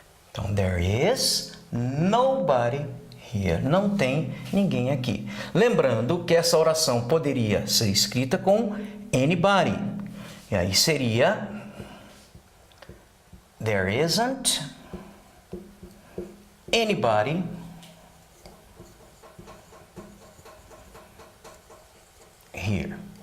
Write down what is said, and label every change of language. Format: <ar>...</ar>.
<pt>Então,</pt> <en>there is nobody here.</en> <pt>Não tem ninguém aqui. Lembrando que essa oração poderia ser escrita com anybody. E aí seria</pt> <en>there isn't anybody here.</en>